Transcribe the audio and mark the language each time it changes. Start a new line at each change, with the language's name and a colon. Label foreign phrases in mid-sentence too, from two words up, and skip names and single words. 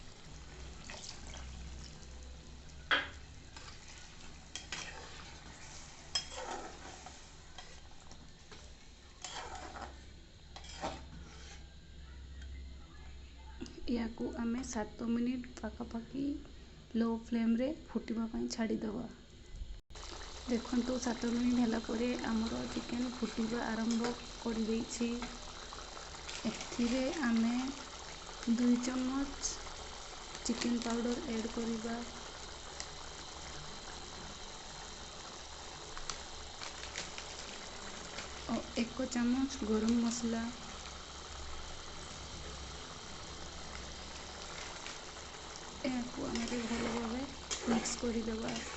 Odia: ଯା କୁ ଆମେ 7 ମିନିଟ ପାଖାପାଖି
English: low flame
Odia: ରେ ଫୁଟିବା ପାଇଁ ଛାଡ଼ି ଦେବା। ଦେଖନ୍ତୁ 7 ମିନିଟ୍ ହେଲା ପରେ ଆମର ଚିକେନ୍ ଫୁଟିବା ଆରମ୍ଭ କରିଦେଇଛି। ଏଥିରେ ଆମେ 2 ଚାମଚ
English: chicken powder
Odia: ଆଡ଼୍ କରିବା। ଓ 1 ଚାମଚ ଗରମ ମସଲା, ଏହାକୁ ଆମେ ଭଲ ଭାବେ ମିକ୍ସ କରିଦେବା।